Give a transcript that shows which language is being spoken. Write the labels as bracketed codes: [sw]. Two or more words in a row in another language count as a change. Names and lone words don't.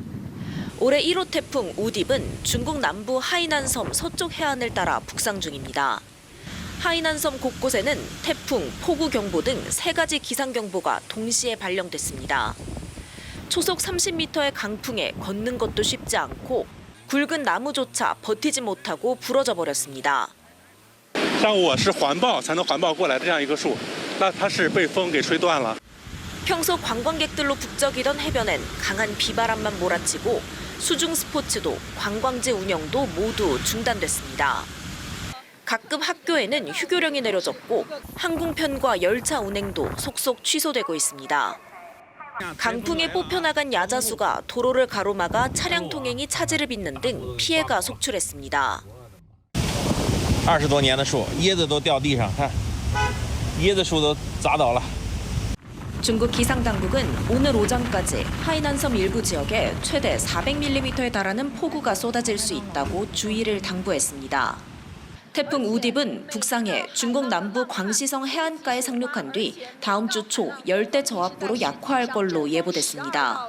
[ko] 올해 1호 태풍 우딥은 중국 남부 하이난섬 서쪽 해안을 따라 북상 중입니다. 하이난섬 곳곳에는 태풍, 폭우 경보 등 3가지 기상경보가 동시에 발령됐습니다. 초속 30m의 강풍에 걷는 것도 쉽지 않고 굵은 나무조차 버티지 못하고 부러져 버렸습니다. [zh] 像我是环抱才能环抱过来的这样一棵树，那它是被风给吹断了。 [ko] 평소 관광객들로 북적이던 해변엔 강한 비바람만 몰아치고 수중 스포츠도 관광지 운영도 모두 중단됐습니다. 각급 학교에는 휴교령이 내려졌고 항공편과 열차 운행도 속속 취소되고 있습니다. 강풍에 뽑혀나간 야자수가 도로를 가로막아 차량 통행이 차질을 빚는 등 피해가 속출했습니다. [zh] 20 多年的树，椰子都掉地上，看，椰子树都砸倒了。 [ko] 중국 기상당국은 오늘 오전까지 하이난섬 일부 지역에 최대 400mm에 달하는 폭우가 쏟아질 수 있다고 주의를 당부했습니다. 태풍 우딥은 북상해 중국 남부 광시성 해안가에 상륙한 뒤 다음 주 초 열대 저압부로 약화할 걸로 예보됐습니다.